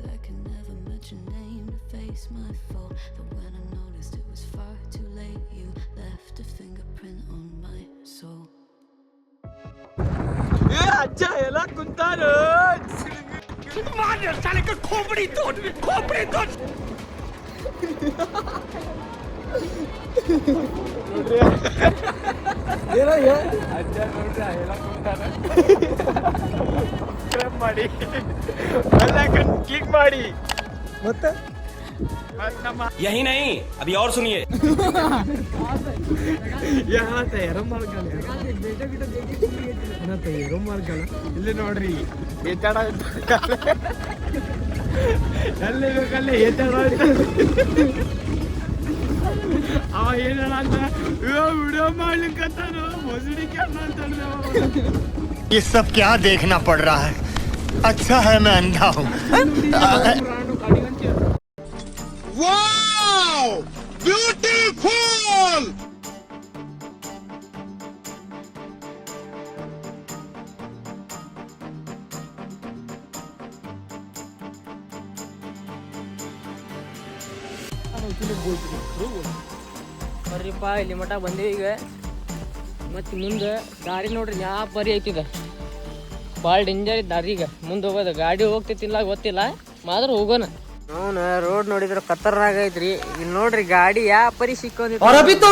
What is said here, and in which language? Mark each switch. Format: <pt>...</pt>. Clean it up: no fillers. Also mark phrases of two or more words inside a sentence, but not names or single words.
<en>I can never match your name to face my fault. But when I noticed it was far too late, you left a fingerprint on my soul.</en> <kn>ಏ ಅಜ್ಜ ಎಲ್ಲ ಕುಂತಾರು.</kn> <hi>साले का खोपड़ी तोड़.</hi> <kn>ಮಾಡಿ ಕ್ಲಿಕ್ ಮಾಡಿ ಮತ್ತೆ</kn> <hi>यही नहीं अभी और सुनिए</hi> <kn>ಇಲ್ಲಿ ನೋಡ್ರಿ ಎತ್ತಾಡ ಎಲ್ಲಿ ಬೇಕಲ್ಲಿ ಎತ್ತಾಡ ಅವ ಏನ ಅಂತ ವಿಡಿಯೋ ಮಾಡ್ಲಿಕ್ಕಂತಾನು ಮೊಸಡಿಕೆ ಅಂತ</kn> <hi>ये सब क्या देखना पड़ रहा है अच्छा है मैं अंधा हूँ ब्यूटीफुल</hi> <kn>ಬರ್ರಿಪ್ಪ ಇಲ್ಲಿ ಮಠ ಬಂದೀವಿ ಈಗ ಮತ್ತು ಮುಂದೆ ದಾರಿ ನೋಡ್ರಿ ಯಾವ ಪರಿ ಐತಿದ ಭಾಳ ಡೇಂಜರ್ ಇದ್ದ ದಾರಿ ಈಗ ಮುಂದೆ ಹೋಗೋದು ಗಾಡಿ ಹೋಗ್ತೈತಿಲ್ಲ ಗೊತ್ತಿಲ್ಲ ಮಾತ್ರ ಹೋಗೋಣ ಅವನು ರೋಡ್ ನೋಡಿದ್ರೆ ಖತರ್ನಾಗ ಐತ್ರಿ ಇಲ್ಲಿ ನೋಡ್ರಿ ಗಾಡಿ ಯಾವ ಪರಿ ಸಿಕ್ಕೊಂದಿತ್ತು</kn>